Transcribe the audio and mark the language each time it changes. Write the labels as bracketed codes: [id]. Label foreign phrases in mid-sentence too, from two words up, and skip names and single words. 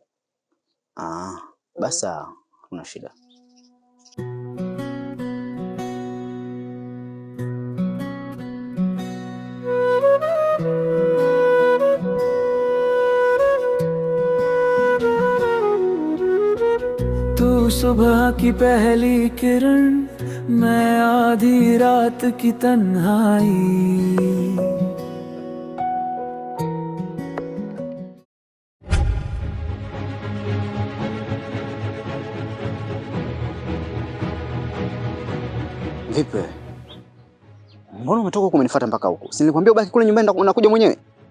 [sw] Basi kuna shida. [hi] तू सुबह की पहली किरण, मैं आधी रात की तन्हाई। [sw] Vipi? Mbona umetoka huko umenifuata mpaka huko? Si nilikwambia ubaki kule nyumbani unakuja mwenyewe?